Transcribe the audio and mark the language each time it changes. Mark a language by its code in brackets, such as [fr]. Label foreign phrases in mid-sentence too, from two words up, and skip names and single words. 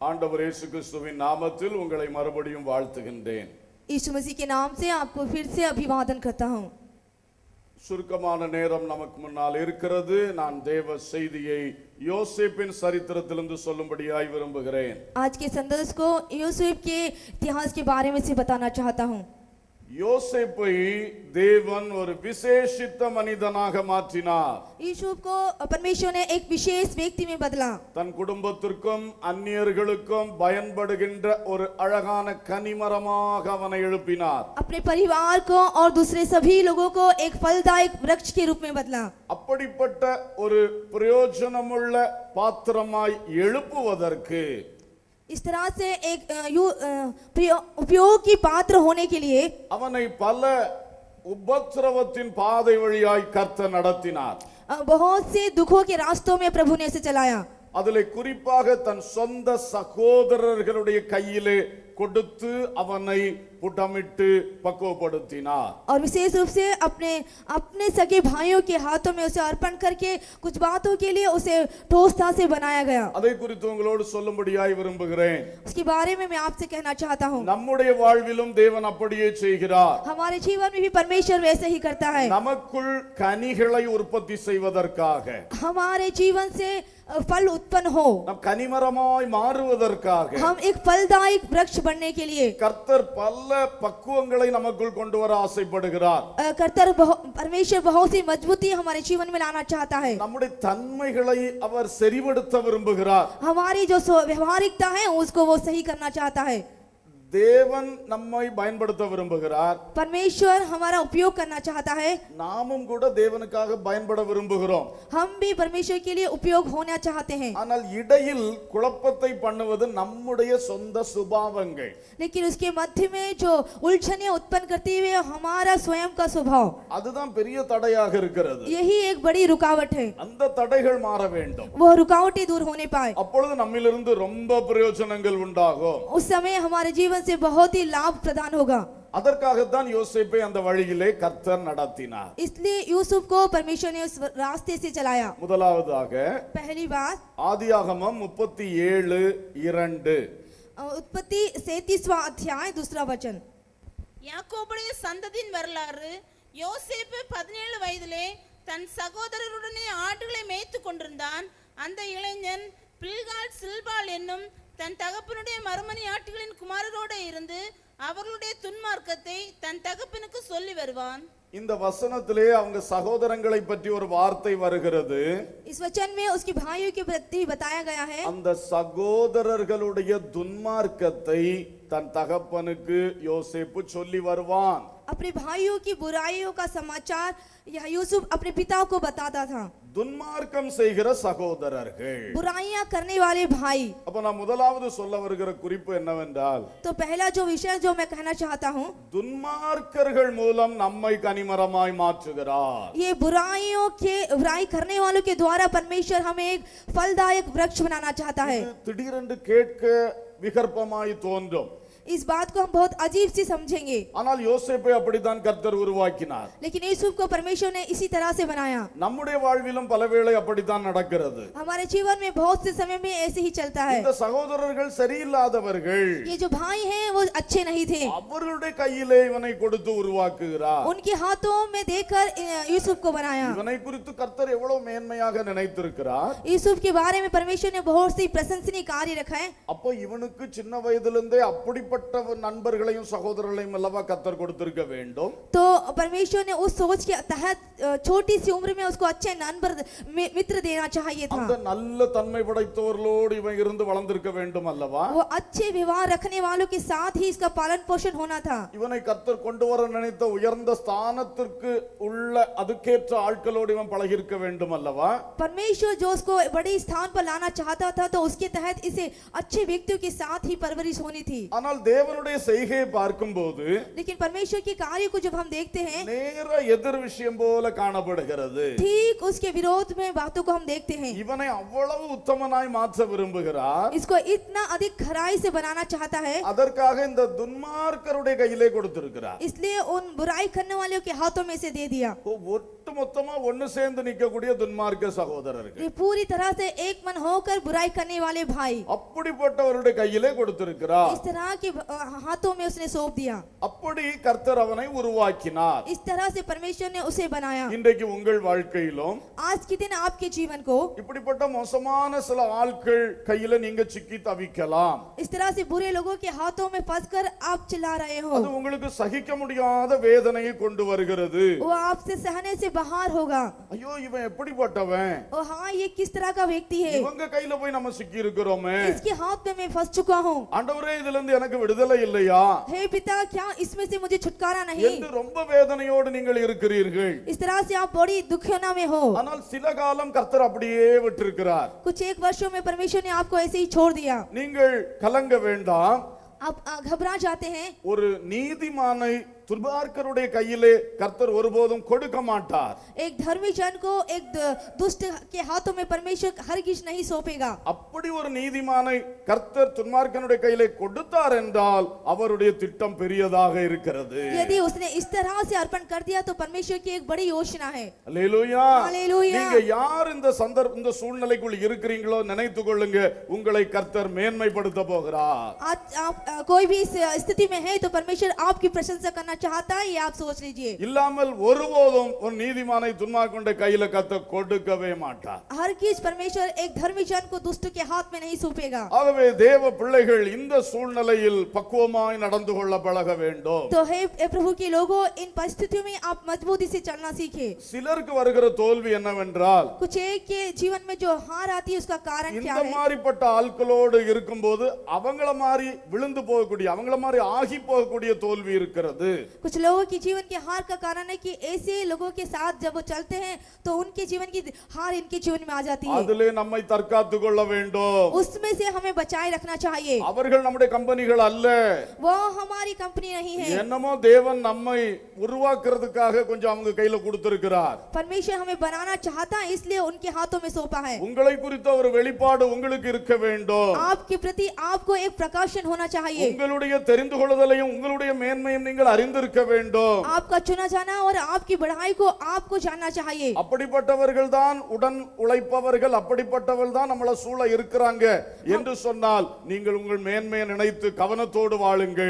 [ta] ஆண்டவர் இயேசு கிறிஸ்துவின் நாமத்தில் உங்களை மறுபடியும் வாழ்த்துகின்றேன். [hi] यीशु मसीह के नाम से आपको फिर से अभिवादन करता हूँ. [ta] சுருக்கமான நேரம் நமக்கு முன்னால் இருக்கிறது. நான் தேவ செய்தியை யோசேப்பின் சரித்திரத்திலிருந்து சொல்லும்படியாய் விரும்புகிறேன். [hi] आज के संदेश को यूसुफ के इतिहास के बारे में से बताना चाहता हूँ. [ta] யோசேப்பை தேவன் ஒரு விசேஷித்த மனிதனாக மாற்றினார். [hi] यूसुफ को परमेश्वर ने एक विशेष व्यक्ति में बदला. [ta] தன் குடும்பத்திற்கும் அந்நியர்களுக்கும் பயன்படுகின்ற ஒரு அழகான கனிமரமாக அவனை எழுப்பினார். [hi] अपने परिवार को और दूसरे सभी लोगों को एक फलदायक वृक्ष के रूप में बदला. [ta] அப்படிப்பட்ட ஒரு பிரயோஜனமுள்ள பாத்திரமாய் எழுப்புவதற்கு [hi] इस तरह से एक उपयोग की पात्र होने के लिए [ta] அவனை பல உபத்திரவத்தின் பாதை வழியாய் கர்த்தர் நடத்தினார். [hi] बहुत से दुखों के रास्तों में प्रभु ने इसे चलाया. [ta] அதிலே குறிப்பாக தன் சொந்த சகோதரர்களுடைய கையிலே கொடுத்து அவனை புடமிட்டு பக்குவப்படுத்தினார். [hi] और विशेष रूप से अपने सगे भाइयों के हाथों में उसे अर्पण करके कुछ बातों के लिए उसे ठोसता से बनाया गया. [ta] அதை குறித்து உங்களோடு சொல்லும்படியாய் விரும்புகிறேன். [hi] उसके बारे में मैं आपसे कहना चाहता हूँ. [ta] நம்முடைய வாழ்விலும் தேவன் அப்படியே செய்கிறார். [hi] हमारे जीवन में भी परमेश्वर वैसे ही करता है. [ta] நமக்குள் கனிகளை உற்பத்தி செய்வதற்காக, [hi] हमारे जीवन से फल उत्पन्न हो, [ta] நம் கனிமரமாய் மாறுவதற்காக [hi] हम एक फलदायक वृक्ष बनने के लिए [ta] கர்த்தர் பல பக்குவங்களை நமக்குள் கொண்டு வர ஆசைப்படுகிறார். [hi] परमेश्वर बहुत सी मजबूती हमारे जीवन में लाना चाहता है. [ta] நம்முடைய தன்மைகளை அவர் சரிபடுத்த விரும்புகிறார். [hi] हमारी जो व्यवहारिकता है उसको वो सही करना चाहता है. [ta] தேவன் நம்மை பயன்படுத்த விரும்புகிறார். [hi] परमेश्वर हमारा उपयोग करना चाहता है. [ta] நாமும் கூட தேவனுக்காக பயன்பட விரும்புகிறோம். [hi] हम भी परमेश्वर के लिए उपयोग होना चाहते हैं. [ta] ஆனால் இடையில் குழப்பத்தை பண்ணுவது நம்முடைய சொந்த சுபாவங்கள். [hi] लेकिन उसके मध्य में जो उलझने उत्पन्न करते हुए हमारा स्वयं का स्वभाव, [ta] அதுதான் பெரிய தடையாக இருக்கிறது. [hi] यही एक बड़ी रुकावट है. [ta] அந்த தடைகள் மாற வேண்டும். [hi] वो रुकावटें दूर होने पाए. [ta] அப்பொழுது நம்மிலிருந்து ரொம்ப பிரயோஜனங்கள் உண்டாகும். [hi] उस समय हमारे जीवन से बहुत ही लाभ प्रदान होगा. [ta] அதற்காகத்தான் யோசேப்பை அந்த வழியிலே கர்த்தர் நடத்தினார். [hi] इसलिए यूसुफ को परमेश्वर ने उस रास्ते से चलाया. [ta] முதலாவதாக [hi] पहली बात [ta] ஆதியாகமம் 37:2. [hi] उत्पत्ति 37वां अध्याय दूसरा वचन. [ta] யாக்கோபுடைய சந்ததியின் வரலாறு. யோசேப்பு 17 வயதிலே தன் சகோதரருடனே ஆடுகளை மேய்த்து கொண்டிருந்தான். அந்த இளைஞன் பில்கால் சில்பால் என்னும் தன் தகப்பனுடைய மறுமணி ஆட்டுகளின் குமாரரோடு இருந்து அவர்களுடைய துன்மார்க்கத்தை தன் தகப்பனுக்கு சொல்லி வருவான். இந்த வசனத்திலே அவங்க சகோதரங்களை பற்றி ஒரு வார்த்தை வருகிறது. [hi] इस वचन में उसके भाइयों के प्रति बताया गया है. [ta] அந்த சகோதரர்களுடைய துன்மார்க்கத்தை தன் தகப்பனுக்கு யோசேப்பு சொல்லி வருவான். [hi] अपने भाइयों की बुराइयों का समाचार यह यूसुफ अपने पिता को बताता था. [ta] துன்மார்க்கம் செய்கிற சகோதரர்கள், [hi] बुराइयां करने वाले भाई. [ta] அப்ப நான் முதலாவது சொல்ல வருகிற குறிப்பு என்னவென்றால், [hi] तो पहला जो विषय जो मैं कहना चाहता हूँ, [ta] துன்மார்க்கர்கள் மூலம் நம்மை கனிமரமாய் மாற்றுகிறார். [hi] ये बुराई करने वालों के द्वारा परमेश्वर हमें एक फलदायक वृक्ष बनाना चाहता है. [ta] திடீரென்று கேட்க விகற்பமாய் தோன்றும். [hi] इस बात को हम बहुत अजीब सी समझेंगे, [ta] ஆனால் யோசேப்பை அப்படித்தான் கர்த்தர் உருவாக்கினார். [hi] लेकिन यूसुफ को परमेश्वर ने इसी तरह से बनाया. [ta] நம்முடைய வாழ்விலும் பலவேளை அப்படித்தான் நடக்கிறது. [hi] हमारे जीवन में बहुत से समय में ऐसे ही चलता है. [ta] இந்த சகோதரர்கள் சரியில்லாதவர்கள், [hi] ये जो भाई हैं वो अच्छे नहीं थे. [ta] அவர்களுடைய கையிலே இவனை கொடுத்து உருவாக்குகிறார். [hi] उनके हाथों में देकर यूसुफ को बनाया. [ta] இவனை குறித்து கர்த்தர் எவ்வளவு மேன்மையாக நினைத்திருக்கிறார். [hi] यूसुफ के बारे में परमेश्वर ने बहुत सी प्रशंसनीय कार्य रखा है. [ta] அப்போ இவனுக்கு சின்ன வயதிலிருந்தே அப்படிப்பட்ட நண்பர்களையும் சகோதரர்களையும் அல்லவா கர்த்தர் கொடுத்திருக்க வேண்டும். [hi] तो परमेश्वर ने उस सोच के तहत छोटी सी उम्र में उसको अच्छे मित्र देना चाहिए था. [ta] அந்த நல்ல தன்மை படைத்தவர்களோடு இவன் இருந்து வளர்ந்திருக்க வேண்டும் அல்லவா. [hi] वो अच्छे व्यवहार रखने वालों के साथ ही इसका पालन पोषण होना था. [ta] இவனை கர்த்தர் கொண்டு வர நினைத்த உயர்ந்த ஸ்தானத்திற்கு உள்ள அதுக்கேற்ற ஆட்களோடு இவன் பழகியிருக்க வேண்டும் அல்லவா. [hi] परमेश्वर जो उसको बड़ी स्थान पर लाना चाहता था तो उसके तहत इसे अच्छे व्यक्तियों के साथ ही परवरिश होनी थी. [ta] ஆனால் தேவனுடைய செய்கையை பார்க்கும்போது [hi] लेकिन परमेश्वर के कार्य को जब हम देखते हैं [ta] நேர எதிர் விஷயம் போல காணப்படுகிறது. [hi] ठीक उसके विरोध में बातों को हम देखते हैं. [ta] இவனை அவ்வளவு உத்தமனாய் மாற்ற விரும்புகிறார். [hi] इसको इतना अधिक खराई से बनाना चाहता है, [ta] அதற்காக இந்த துன்மார்க்கருடைய கையிலே கொடுத்திருக்கிறார். [hi] इसलिए उन बुराई करने वालों के हाथों में से दे दिया. [ta] ஒட்டு மொத்தமா ஒன்னு சேர்ந்து நிக்கக்கூடிய துன்மார்க்க சகோதரர்கள், [hi] ये पूरी तरह से एक मन होकर बुराई करने वाले भाई, [ta] அப்படிப்பட்டவருடைய கையிலே கொடுத்திருக்கிறார். [hi] इस तरह के हाथों में उसने सौंप दिया. [ta] அப்படி கர்த்தர் அவனை உருவாக்கினார். [hi] इस तरह से परमेश्वर ने उसे बनाया. [ta] இன்றைக்கு உங்கள் வாழ்க்கையிலும் [hi] आज के दिन आपके जीवन को [ta] இப்படிப்பட்ட மோசமான சில ஆட்கள் கையில நீங்க சிக்கி தவிக்கலாம். [hi] इस तरह से बुरे लोगों के हाथों में फंसकर आप चिल्ला रहे हो. [ta] அது உங்களுக்கு சகிக்க முடியாத வேதனையை கொண்டு வருகிறது. [hi] वो आपसे सहने से बाहर होगा. [ta] ஐயோ இவன் எப்படிப்பட்டவன், [hi] ओ हाँ, ये किस तरह का व्यक्ति है, [ta] இவங்க கையில போய் நம்ம சிக்கி இருக்கிறோமே, [hi] इसके हाथ में मैं फंस चुका हूँ. [ta] ஆண்டவரே இதுல இருந்து எனக்கு விடுதலை இல்லையா [hi] हे पिता, क्या इसमें से मुझे छुटकारा नहीं? [ta] என்று ரொம்ப வேதனையோடு நீங்கள் இருக்கிறீர்கள். [hi] इस तरह से आप बड़ी दुखियों में हो. [ta] ஆனால் சில காலம் கர்த்தர் அப்படியே விட்டிருக்கிறார். [hi] कुछ एक वर्षों में परमेश्वर ने आपको ऐसे ही छोड़ दिया. [ta] நீங்கள் கலங்க வேண்டாம். [hi] आप घबरा जाते हैं. [ta] ஒரு நீதிமானை துன்மார்க்கருடைய கையிலே கர்த்தர் ஒருபோதும் கொடுக்க மாட்டார். [hi] एक धर्मी जन को एक दुष्ट के हाथों में परमेश्वर हरगिज नहीं सौंपेगा. [ta] அப்படி ஒரு நீதிமானை கர்த்தர் துன்மார்க்கனுடைய கையிலே கொடுத்தார் என்றால் அவருடைய திட்டம் பெரியதாக இருக்கிறது. [hi] यदि उसने इस तरह से अर्पण कर दिया तो परमेश्वर की एक बड़ी योजना है. [ta] அல்லேலூயா. [hi] हालेलूया. [ta] நீங்க யார் இந்த சூழ்நிலைக்குள் இருக்கிறீங்களோ நினைத்துக் கொள்ளுங்க, உங்களை கர்த்தர் மேன்மைப்படுத்த போகிறார். [hi] आज आप कोई भी इस स्थिति में है तो परमेश्वर आपकी प्रशंसा करना चाहता है, ये आप सोच लीजिए. [ta] இல்லாமல் ஒருபோதும் ஒரு நீதிமானை துன்மார்க்கனுடைய கையில கர்த்தர் கொடுக்கவே மாட்டார். [hi] हरगिज परमेश्वर एक धर्मी जन को दुष्ट के हाथ में नहीं सौंपेगा. [ta] ஆகவே தேவ பிள்ளைகள் இந்த சூழ்நிலையில் பக்குவமாய் நடந்து கொள்ள பழக வேண்டும். [hi] तो हे प्रभु के लोगों, इन परिस्थितियों में आप मजबूती से चलना सीखे. [ta] சிலருக்கு வருகிற தோல்வி என்னவென்றால், [hi] कुछ एक के जीवन में जो हार आती है उसका कारण क्या [ta] இந்த [hi] है? [ta] மாதிரிப்பட்ட ஆட்களோடு இருக்கும்போது அவங்கள மாதிரி விழுந்து போகக்கூடிய, அவங்கள மாதிரி ஆகி போகக்கூடிய தோல்வி இருக்கிறது. [hi] कुछ लोगों की जीवन के हार का कारण है कि ऐसे लोगों के साथ जब वो चलते हैं तो उनके जीवन की हार इनके जीवन में आ जाती है. [ta] அதிலே நம்மை தற்காத்து கொள்ள வேண்டும். [hi] उसमें से हमें बचाए रखना चाहिए. [ta] அவர்கள் நம்முடைய கம்பெனிகள் அல்ல. [hi] वो हमारी कंपनी नहीं है. [ta] என்னமோ தேவன் நம்மை உருவாக்குறதுக்காக கொஞ்சம் அவங்க கையில கொடுத்திருக்கிறார். [hi] परमेश्वर हमें बनाना चाहता है, इसलिए उनके हाथों में सौंपा है. [ta] உங்களை குறித்த ஒரு வெளிப்பாடு உங்களுக்கு இருக்க வேண்டும். [hi] आपके प्रति आपको एक प्रकाशन होना चाहिए. [ta] உங்களுடைய தெரிந்து கொள்ளுதலையும் உங்களுடைய மேன்மையும் நீங்கள் அறிந்திருக்க வேண்டும். [hi] आपका चुना जाना और आपकी बढ़ाई को आपको जानना चाहिए. [ta] அப்படிப்பட்டவர்கள் தான் உடன் உழைப்பவர்கள், அப்படிப்பட்டவர்கள் தான் நம்மள சூழ இருக்கிறாங்க என்று சொன்னால் நீங்கள் உங்கள் மேன்மையை நினைத்து கவனத்தோடு வாழுங்கள்.